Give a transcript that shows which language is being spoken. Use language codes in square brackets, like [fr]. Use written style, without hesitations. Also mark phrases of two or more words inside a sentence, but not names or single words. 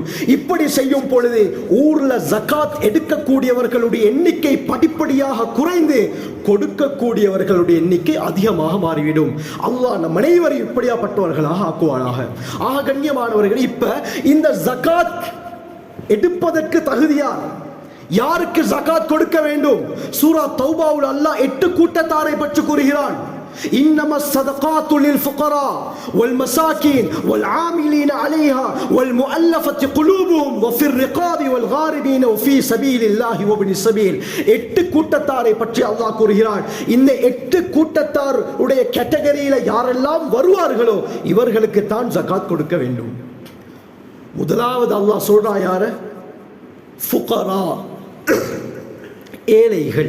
[ta] இப்படி செய்யும் பொழுது ஊர்ல ஜகாத் எடுக்கக்கூடியவர்களுடைய எண்ணிக்கை படிப்படியாக குறைந்து கொடுக்கக்கூடியவர்களுடைய எண்ணிக்கை அதிகமாக மாறிவிடும். அல்லாஹ் நம் அனைவரையும் இப்படியாப்பட்டவர்களாக ஆக்குவானாக. ஆக கண்ணியமானவர்கள், இப்ப இந்த ஜகாத் எடுப்பதற்கு தகுதியார், யாருக்கு ஜகாத் கொடுக்க வேண்டும்? சூரா தௌபாவுல் அல்லாஹ் 8 கூட்டத்தாரை பற்றி கூறுகிறான். [ar] إنما الصدقات للفقراء والمساكين والعاملين عليها والمؤلفة قلوبهم وفي الرقاب والغارمين وفي سبيل الله وابن السبيل. [ta] 8 கூட்டத்தாரை பற்றி அல்லாஹ் கூறுகிறான். இந்த 8 கூட்டத்தார் உடைய கேட்டகரியில யாரெல்லாம் வருவார்களோ இவர்களுக்கு தான் ஜகாத் கொடுக்க வேண்டும். முதலாவது அல்லாஹ் சொல்றா யார? ஃபுகரா, ஏழைகள்.